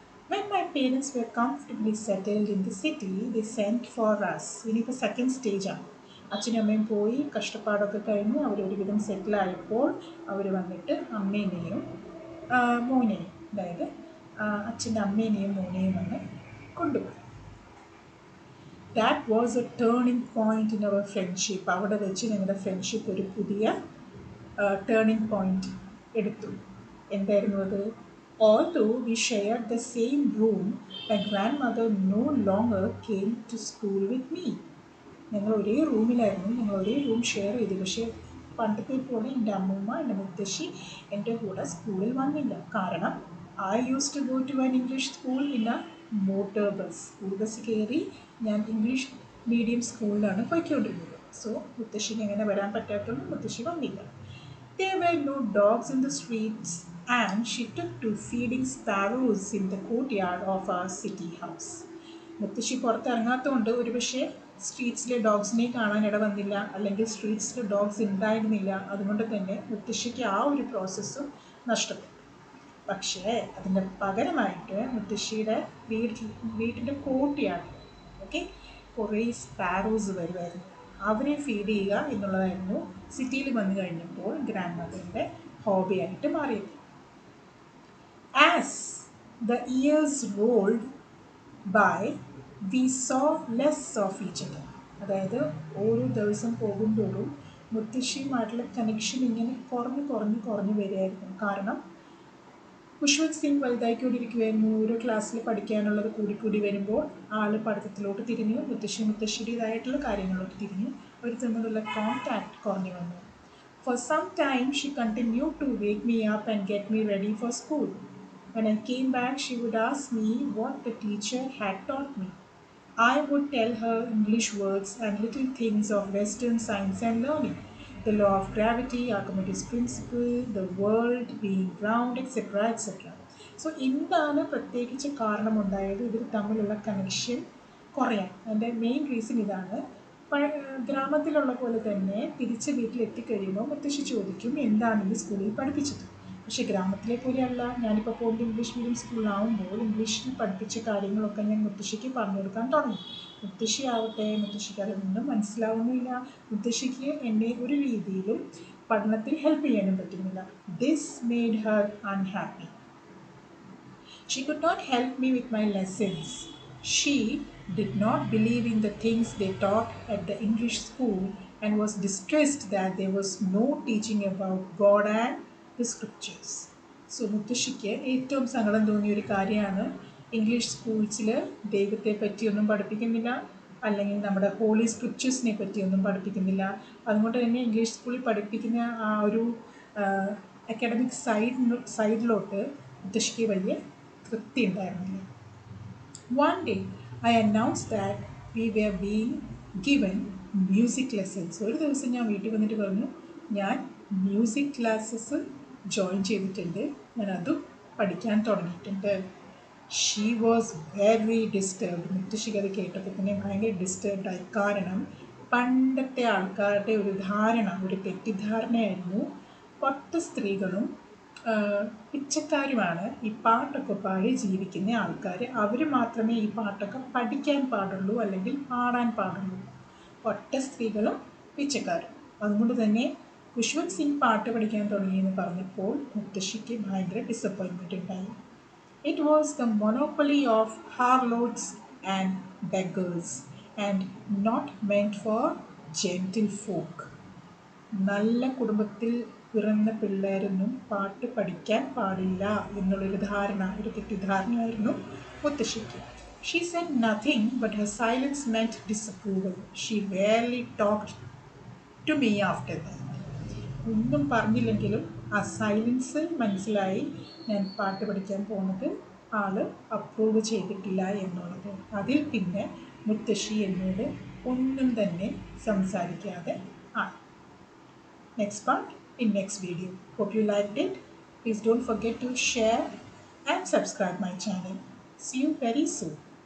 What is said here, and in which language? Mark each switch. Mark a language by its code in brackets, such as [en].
[en] When my parents were comfortably settled in the city, they sent for us. [ml] ഇനിയിപ്പോൾ second സ്റ്റേജാണ്. അച്ഛനും അമ്മയും പോയി കഷ്ടപ്പാടൊക്കെ കഴിഞ്ഞ് അവരൊരുവിധം സെറ്റിലായപ്പോൾ അവർ വന്നിട്ട് അമ്മേനെയും മോനെയും, അതായത് അച്ഛൻ്റെ അമ്മേനെയും മോനെയും വന്ന് കൊണ്ടുപോയി. [en] That was a turning point in our friendship. [ml] അവിടെ വെച്ച് ഞങ്ങളുടെ ഫ്രണ്ട്ഷിപ്പ് ഒരു പുതിയ ടേണിംഗ് പോയിന്റ് എടുത്തു. എന്തായിരുന്നു അത്? [en] Although we shared the same room, my grandmother no longer came to school with me. [ml] ഞങ്ങൾ ഒരേ റൂമിലായിരുന്നു, ഞങ്ങൾ ഒരേ റൂം ഷെയർ ചെയ്തു. പക്ഷേ പണ്ടത്തെ പോലെ എൻ്റെ അമ്മൂമ്മ, എൻ്റെ മുത്തശ്ശി എൻ്റെ കൂടെ സ്കൂളിൽ വന്നില്ല. കാരണം [en] I use to go to an English school in a motor bus. [ml] School bus കയറി ഞാൻ ഇംഗ്ലീഷ് മീഡിയം സ്കൂളിലാണ് പോയിക്കൊണ്ടിരുന്നത്. സോ മുത്തശ്ശിക്ക് എങ്ങനെ വരാൻ പറ്റാത്തതുകൊണ്ട് മുത്തശ്ശി വന്നില്ല. [en] There were no dogs in the streets and she took to feeding sparrows in the courtyard of our city house. [ml] മുത്തശ്ശി പുറത്തിറങ്ങാത്തതുകൊണ്ട് ഒരുപക്ഷെ സ്ട്രീറ്റ്സിലെ ഡോഗ്സിനെ കാണാൻ ഇട വന്നില്ല, അല്ലെങ്കിൽ സ്ട്രീറ്റ്സിലെ ഡോഗ്സ് ഉണ്ടായിരുന്നില്ല. അതുകൊണ്ട് തന്നെ മുത്തശ്ശിക്ക് ആ ഒരു പ്രോസസ്സും നഷ്ടപ്പെട്ടു. പക്ഷേ അതിൻ്റെ പകരമായിട്ട് മുത്തശ്ശിയുടെ വീട്ടിൻ്റെ കോർട്ട്യാർഡ്, ഓക്കെ, കുറേ സ്പാരോസ് വരുമായിരുന്നു. അവരെ ഫീഡ് ചെയ്യുക എന്നുള്ളതായിരുന്നു സിറ്റിയിൽ വന്നു കഴിഞ്ഞപ്പോൾ ഗ്രാൻഡ് മദറിൻ്റെ ഹോബിയായിട്ട് മാറിയത്. [en] As the years rolled by we saw less of each other. [ml] അതായത് ഓരോ ദിവസം പോകുമ്പോഴും മുത്തശ്ശിയുമായിട്ടുള്ള കണക്ഷൻ ഇങ്ങനെ കുറഞ്ഞു വരികയായിരുന്നു. കാരണം കുഷ്വന്ത് സിംഗ് വലുതായിക്കൊണ്ടിരിക്കുകയായിരുന്നു. ഓരോ ക്ലാസ്സിൽ പഠിക്കാനുള്ളത് കൂടി വരുമ്പോൾ ആൾ പഠിത്തത്തിലോട്ട് തിരിഞ്ഞു, മുത്തശ്ശിയുടേതായിട്ടുള്ള കാര്യങ്ങളിലോട്ട് തിരിഞ്ഞു. അവർ തമ്മിലുള്ള കോൺടാക്റ്റ് കുറഞ്ഞു വന്നു. [en] For some time she continue to wake me up and get me ready for school. When I came back, she would ask me what the teacher had taught me. I would tell her English words and little things of Western science and learning. The law of gravity, Archimedes' principle, the world being round, etc. etc. [ml] So എന്താണ് പ്രത്യേകിച്ച് കാരണമുണ്ടായത് ഇവർ തമ്മിലുള്ള connection കുറയാൻ? അതിൻ്റെ main reason ഇതാണ്. ഗ്രാമത്തിലുള്ള പോലെ തന്നെ തിരിച്ച് വീട്ടിലെത്തിക്കഴിയുമ്പോൾ മുത്തശ്ശി ചോദിക്കും എന്താണ് ഇന്ന് സ്കൂളിൽ പഠിപ്പിച്ചത്. പക്ഷേ ഗ്രാമത്തിലെ പോലെയല്ല. ഞാനിപ്പോൾ പോകുന്നത് ഇംഗ്ലീഷ് മീഡിയം സ്കൂളിലാവുമ്പോൾ ഇംഗ്ലീഷിൽ പഠിപ്പിച്ച കാര്യങ്ങളൊക്കെ ഞാൻ മുത്തശ്ശിക്ക് പറഞ്ഞു കൊടുക്കാൻ തുടങ്ങി. മുത്തശ്ശി ആവട്ടെ, മുത്തശ്ശിക്ക് അതൊന്നും മനസ്സിലാവുന്നില്ല. മുത്തശ്ശിക്ക് എന്നെ ഒരു രീതിയിലും പഠനത്തിൽ ഹെൽപ്പ് ചെയ്യാനും പറ്റുന്നില്ല. [en] This made her unhappy. She could not help me with my lessons. She did not believe in the things they taught at the English school and was distressed that there was no teaching about God and the scriptures. [ml] So മുത്തശ്ശിക്ക് ഏറ്റവും സങ്കടം തോന്നിയൊരു കാര്യമാണ് English സ്കൂൾസിൽ ദൈവത്തെ പറ്റിയൊന്നും പഠിപ്പിക്കുന്നില്ല, അല്ലെങ്കിൽ നമ്മുടെ ഹോളി സ്ക്രിപ്റ്റേഴ്സിനെ പറ്റിയൊന്നും പഠിപ്പിക്കുന്നില്ല. അതുകൊണ്ട് തന്നെ ഇംഗ്ലീഷ് സ്കൂളിൽ പഠിപ്പിക്കുന്ന ആ ഒരു അക്കാഡമിക് സൈഡിലോട്ട് മുത്തശ്ശിക്ക് വലിയ തൃപ്തി ഉണ്ടായിരുന്നില്ല. One day I announced that we were being given music lessons. ഒരു ദിവസം ഞാൻ വീട്ടിൽ വന്നിട്ട് പറഞ്ഞു ഞാൻ മ്യൂസിക് ക്ലാസ്സസ് ജോയിൻ ചെയ്തിട്ടുണ്ട്, ഞാൻ അതും പഠിക്കാൻ തുടങ്ങിയിട്ടുണ്ട്. [en] She was very disturbed. [ml] മുത്തശ്ശിക്ക് അത് കേട്ടപ്പോൾ തന്നെ ഭയങ്കര ഡിസ്റ്റർബ്ഡായി. കാരണം പണ്ടത്തെ ആൾക്കാരുടെ ഒരു തെറ്റിദ്ധാരണയായിരുന്നു പത്ത് സ്ത്രീകളും പിച്ചക്കാരുമാണ് ഈ പാട്ടൊക്കെ പാടി ജീവിക്കുന്ന ആൾക്കാർ. അവർ മാത്രമേ ഈ പാട്ടൊക്കെ പഠിക്കാൻ പാടുള്ളൂ അല്ലെങ്കിൽ പാടാൻ പാടുള്ളൂ. ഒറ്റ സ്ത്രീകളും പിച്ചക്കാരും. അതുകൊണ്ട് തന്നെ കുഷ്വന്ത് സിംഗ് പാട്ട് പഠിക്കാൻ തുടങ്ങിയെന്ന് പറഞ്ഞപ്പോൾ മുത്തശ്ശിക്ക് ഭയങ്കര ഡിസപ്പോയിൻമെൻറ്റ് ഉണ്ടായി. [en] It was the monopoly of harlots and beggars and not meant for gentle folk. [ml] നല്ല കുടുംബത്തിൽ പിറന്ന പിള്ളേരൊന്നും പാട്ട് പഠിക്കാൻ പാടില്ല എന്നുള്ളൊരു തെറ്റിദ്ധാരണയായിരുന്നു മുത്തശ്ശിക്ക്. [en] She said nothing, but her silence meant disapproval. She rarely talked to me after that. [ml] ഒന്നും പറഞ്ഞില്ലെങ്കിലും ആ സൈലൻസ് മനസ്സിലായി ഞാൻ പാട്ട് പഠിക്കാൻ പോകുന്നത് ആൾ അപ്രൂവ് ചെയ്തിട്ടില്ല എന്നുള്ളത്. അതിൽ പിന്നെ മുത്തശ്ശി എന്നോട് ഒന്നും തന്നെ സംസാരിക്കാതെ ആയി. [en] Next part in next video. Hope you liked it. Please don't forget to share and subscribe my channel. See you very soon.